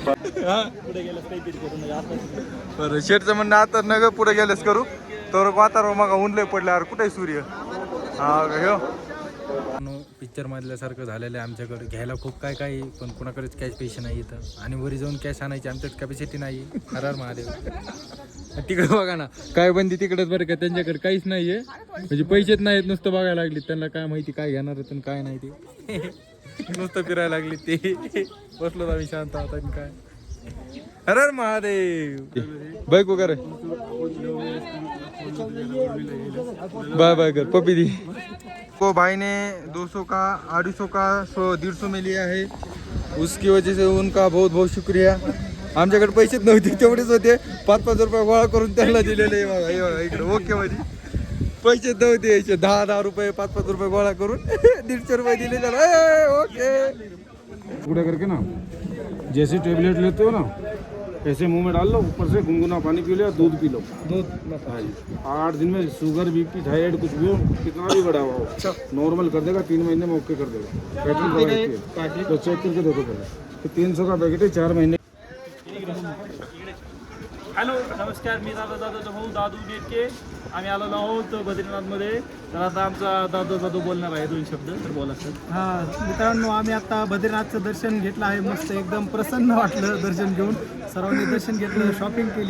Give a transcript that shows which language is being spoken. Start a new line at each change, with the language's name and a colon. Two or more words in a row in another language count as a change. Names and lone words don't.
Marathi: बरं, शेठचं म्हणणं आता नग पुढे गेलेस करू तर वातावरण मग ऊन लय पडलं. यार कुठे सूर्य? हा, पिक्चर मधल्यासारखं झालेलं आहे आमच्याकडे. घ्यायला खूप काय काय, पण कोणाकडेच कॅश पैसे नाही येतं. आणि वरी जाऊन कॅश आणायची आमच्यात कॅपॅसिटी नाही. हर हर महादेव. तिकडे बघा ना, काय बंदी तिकडेच बरं का, त्यांच्याकडे काहीच नाहीये. म्हणजे पैसेच नाहीत, नुसतं बघायला लागली. त्यांना काय माहिती काय घेणार आहे काय नाही ते. नुसतं फिरायला लागली ते. बसलो आम्ही शांत आता. काय हर हर महादेव.
Hindi: बाईक वगैरे
English: bye bye
Hindi: कर पपी दी को भाई ने 200 का 250 का 150 में लिया है. उसकी वजह से उनका बहुत बहुत शुक्रिया.
Marathi: आमच्याकडे पैसेच नव्हते, तेवढेच होते. 5-5 रुपये गोळा करून त्यांना दिलेले. बघा इकडे ओके मध्ये पैसेच नव्हते. 10-10 रुपये 5-5 रुपये गोळा करून 150 रुपये दिले त्याला. ओके.
Hindi: पूरा करके ना, जैसे टेबलेट लेते हो ना ऐसे मुंह में डाल लो, ऊपर से गुनगुना पानी पी लो, दूध पी लो. हाँ जी. 8 दिन में
English: sugar BP thyroid
Hindi: कुछ भी हो, कितना भी बढ़ा हुआ हो, नॉर्मल कर देगा. 3 महीने में ओके कर देगा. पैकेट तो चेक करके देखो पहले. तो 300 का पैकेट है, 4 महीने.
Marathi: हॅलो, नमस्कार. मी दादा जाधवचा भाऊ दादू डेटके. आम्ही आलेलो आहोत बद्रीनाथमध्ये. तर आता आमचा दादा जाधव बोलणार आहे 2 शब्द. तर बोला सर. हा मित्रांनो, आम्ही आता बद्रीनाथचं दर्शन घेतलं आहे. मस्त एकदम प्रसन्न वाटलं दर्शन घेऊन. सर्वांनी दर्शन घेतलं, शॉपिंग केली.